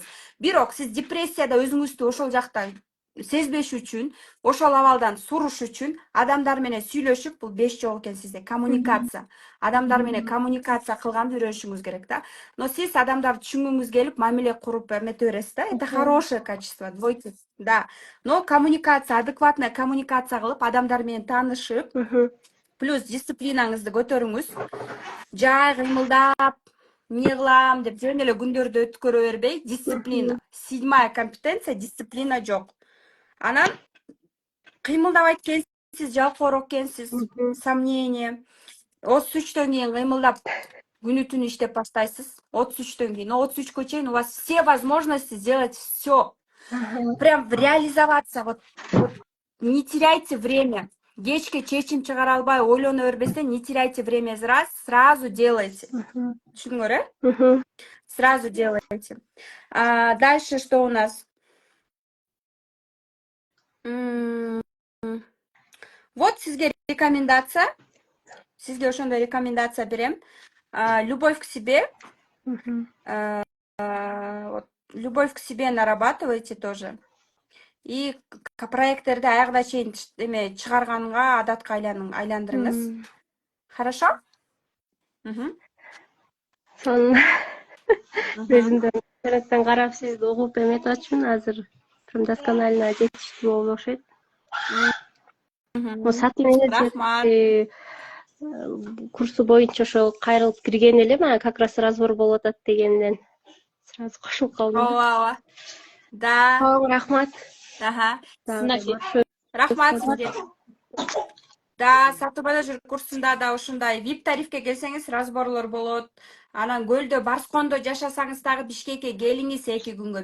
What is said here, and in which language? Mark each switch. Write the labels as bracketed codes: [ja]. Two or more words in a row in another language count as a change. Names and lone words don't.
[ky] Бирок сиз депрессияда өзүңүздү ошол жакта сезбеш үчүн, ошол абалдан суруш үчүн адамдар менен сүйлөшүп, бул 5 жол экен сизде, коммуникация. Адамдар менен коммуникация кылганды үйрөнүшүңүз керек да. Но сиз адамдарды түшүнгүңүз келип, мамиле куруп эмете бересиз да. [ru] Это хорошее качество, двойки. [ky] Да. Но коммуникация, адекватная коммуникация кылып, адамдар менен таанышып, плюс дисциплинаңызды көтөрүңүз. Жай кыймылдап, эмне кылам деп жөн эле күндөрдү өткөрө бербей, дисциплина. 7-я компетенция, дисциплина жок. Анан кыймылдабай экенсиз, жалкоорок экенсиз, сомнение. 33-төн кийин кыймылдап күнү түнү иштеп баштайсыз. 33-төн кийин, 33-кө чейин [ru] у вас все возможности сделать все. Прям реализоваться. Вот не теряйте время. [ky] Кечке чечим чыгара албай, ойлоно бербестен, [ru] не теряйте время, сразу делайте. [ky] Түшүндүңөр, [ru] Сразу делайте. Дальше что у нас? Вот сизге рекомендация. [ky] Сизге ошондой рекомендация берем. [ru] Любовь к себе. Любовь к себе нарабатывайте тоже. [ky] И проекттерди аягына чейин эме чыгарганга адатка айландырыңыз. [ru] Хорошо? [ky] Сонун өзүмдөн интернеттен карап сизди угуп эметип атчумун азыр. [ru] Прям досконально [ky] жетиштүү болуп окшойт. Сатуу менеджер курсу боюнча ошо кайрылып кирген элем, [ru] как раз разбор [ky] болуп атат дегенден сразу кошулуп калдым. ооба да Чоң рахмат. аха Дагы да рахмат сизге. Да, сатуу менеджер курсунда да ушундай VIP тарифке келсеңиз разборлор болот. Анан көлдө Барскондо жашасаңыз дагы Бишкекке келиңиз 2 күнгө.